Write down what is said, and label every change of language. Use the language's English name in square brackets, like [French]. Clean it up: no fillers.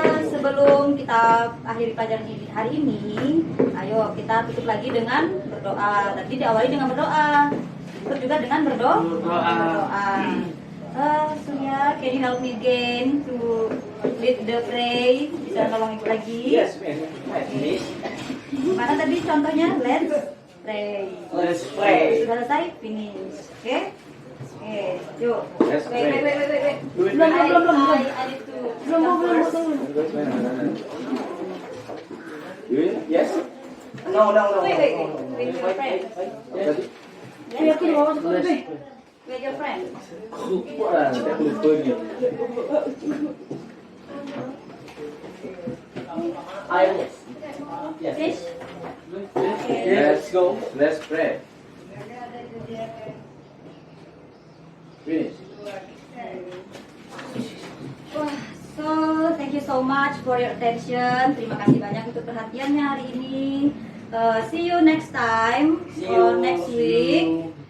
[Indonesian] Sebelum kita akhiri pelajaran ini hari ini, ayo kita tutup lagi dengan berdoa. Tadi diawali dengan berdoa. Tutup juga dengan berdoa. [English] Surya, can you help me again to lead the pray? [Indonesian] Bisa tolong ibu lagi? [English] Yes, ma'am. Miss. [Indonesian] Mana tadi contohnya? [English] Let's pray. Let's pray. [Indonesian] Sudah selesai? Finish. Oke? Oke, yuk. [English] Let's Wait. pray. [Indonesian] Belum. [English] I need to [Indonesian] Belum. [English] Yes. No. Wait. With your friend. Yes. [Indonesian] Yakin mau masuk ke B. [English] With your friend. [Indonesian] Saya lupa ni. [English] Yes. Yes. Fish. Let's go. Let's pray. Finish. Wah, so thank you so much for your attention. [Indonesian] Terima kasih banyak untuk perhatiannya hari ini. [English] See you next time or next week.